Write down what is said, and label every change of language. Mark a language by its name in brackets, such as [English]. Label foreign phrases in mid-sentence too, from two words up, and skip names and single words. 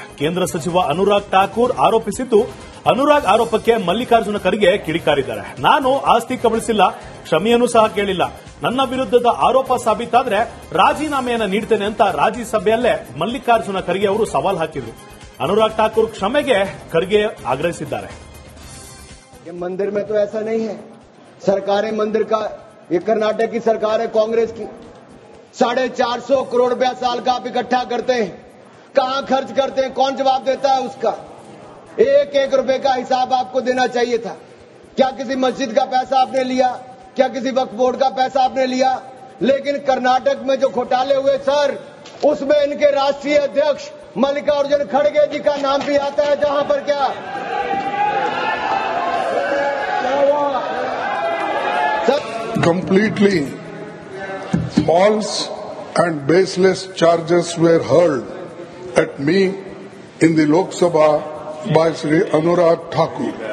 [Kannada] ಕೇಂದ್ರ ಸಚಿವ ಅನುರಾಗ್ ಠಾಕೂರ್ ಆರೋಪಿಸಿದ್ದು, ಅನುರಾಗ್ ಆರೋಪಕ್ಕೆ ಮಲ್ಲಿಕಾರ್ಜುನ ಖರ್ಗೆ ಕಿಡಿಕಾರಿದ್ದಾರೆ. ನಾನು ಆಸ್ತಿ ಕಬಳಿಸಿಲ್ಲ, ಕ್ಷಮೆಯನ್ನೂ ಸಹ ಕೇಳಿಲ್ಲ. ನನ್ನ ವಿರುದ್ಧದ ಆರೋಪ ಸಾಬೀತಾದರೆ ರಾಜೀನಾಮೆಯನ್ನು ನೀಡ್ತೇನೆ ಅಂತ ರಾಜ್ಯಸಭೆಯಲ್ಲೇ ಮಲ್ಲಿಕಾರ್ಜುನ ಖರ್ಗೆ ಅವರು ಸವಾಲ್ ಹಾಕಿದ್ರು. ಅನುರಾಗ್ ಠಾಕೂರ್ ಕ್ಷಮೆಗೆ ಖರ್ಗೆ ಆಗ್ರಹಿಸಿದ್ದಾರೆ. [Hindi] मंदिर में तो ऐसा नहीं है. सरकारें मंदिर का, ये कर्नाटक की सरकार है कांग्रेस की, 450 करोड़ रुपया साल का आप इकट्ठा करते हैं. कहां खर्च करते हैं, कौन जवाब देता है उसका? एक एक रुपए का हिसाब आपको देना चाहिए था. क्या किसी मस्जिद का पैसा आपने लिया? क्या किसी वक्फ बोर्ड का पैसा आपने लिया? लेकिन कर्नाटक में जो घोटाले हुए सर, उसमें इनके राष्ट्रीय अध्यक्ष मल्लिकार्जुन खड़गे जी का नाम भी आता है. जहां पर क्या [English] completely false and baseless charges were hurled at me in the Lok Sabha by Shri Anurag Thakur.